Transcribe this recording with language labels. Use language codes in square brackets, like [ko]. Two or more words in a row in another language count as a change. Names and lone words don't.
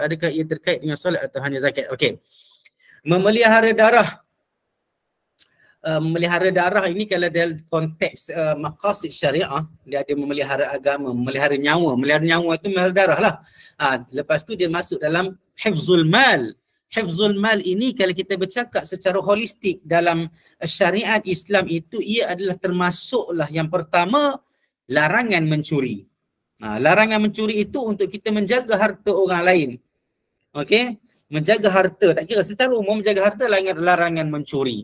[ms] Adakah ia terkait dengan solat atau hanya zakat? Okey. Memelihara darah. Memelihara darah ini kalau dalam konteks [ar] مقاصد الشريعة, [ms] dia ada memelihara agama, memelihara nyawa. Memelihara nyawa itu memelihara darah lah. Lepas tu dia masuk dalam [ar] حفظ المال. حفظ المال [ms] ini kalau kita bercakap secara holistik dalam syariat Islam itu, ia adalah termasuklah yang pertama, larangan mencuri. Larangan mencuri itu untuk kita menjaga harta orang lain. Okey? Menjaga harta, tak kira secara umum menjaga harta, larangan mencuri.